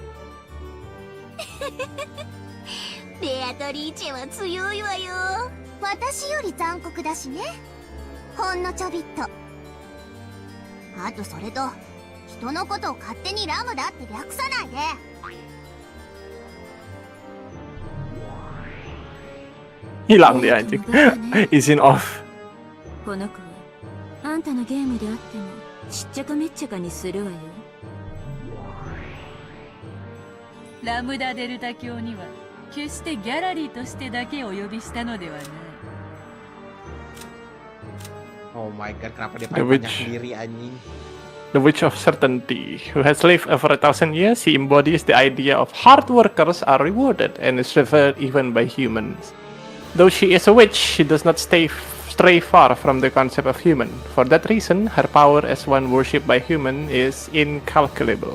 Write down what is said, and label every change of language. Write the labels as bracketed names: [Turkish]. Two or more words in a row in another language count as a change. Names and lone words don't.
[Japanese] ベアトリーチェは強いわよ。私より残酷だしね。ほんのちょびっと。あとそれと人のことを勝手にラムだって略さないで。 [Indonesian] Hilang dia anjing. Izin off. [Japanese] この子はあんたのゲームであってもしっちゃかめっちゃかにするわよ。ラムダデルタ教には決してギャラリーとしてだけお呼びしたのではない。 [English] Oh my god, [Indonesian] kenapa dia [English] The [Indonesian] pakai [English] Witch. [Indonesian] banyak sendiri anjing? [English] The Witch of Certainty, who has lived over 1,000 years, he embodies the idea of hard workers are rewarded and is revered even by humans. Though she is a witch, she does not stray far from the concept of human. For that reason, her power as one worshipped by human is incalculable.